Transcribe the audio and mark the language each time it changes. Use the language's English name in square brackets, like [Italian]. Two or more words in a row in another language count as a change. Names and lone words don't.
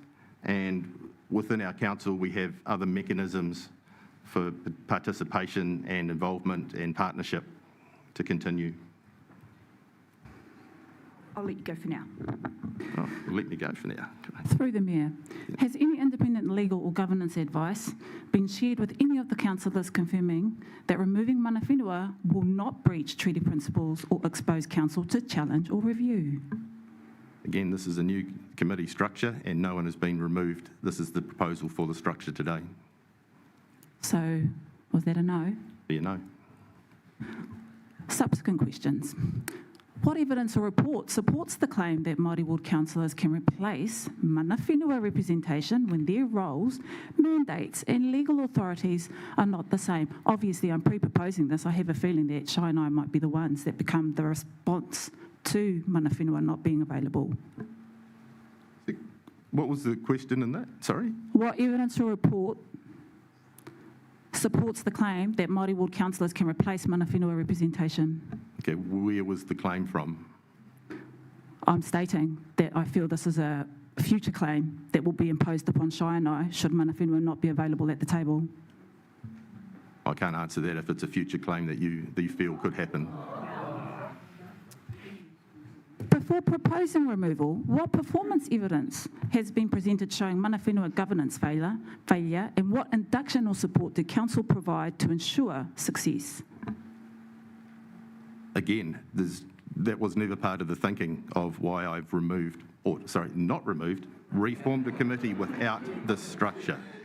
[English] And within our council, we have other mechanisms for participation and involvement and partnership to continue. I'll let you go for now. Oh, let me go for now. Through the Mayor, has any independent legal or governance advice been shared with any of the councillors confirming that removing [Māori] mana whenua [English] will not breach treaty principles or expose council to challenge or review? Again, this is a new committee structure and no one has been removed. This is the proposal for the structure today. So, was that a no? You know. Subsequent questions. What evidence or report supports the claim that Māori ward councillors can replace [Māori] mana whenua [English] representation when their roles, mandates and legal authorities are not the same? Obviously, I'm pre-proposing this. I have a feeling that Shai and I might be the ones that become the response to [Māori] mana whenua [English] not being available. What was the question in that? Sorry? What evidence or report supports the claim that Māori ward councillors can replace [Māori] mana whenua [English] representation? Okay, where was the claim from? I'm stating that I feel this is a future claim that will be imposed upon Shai and I should [Māori] mana whenua [English] not be available at the table. I can't answer that if it's a future claim that you feel could happen. Before proposing removal, what performance evidence has been presented showing [Māori] mana whenua [English] governance failure, and what induction or support did council provide to ensure success? again, that was never part of the thinking of why I've reformed a committee without this structure.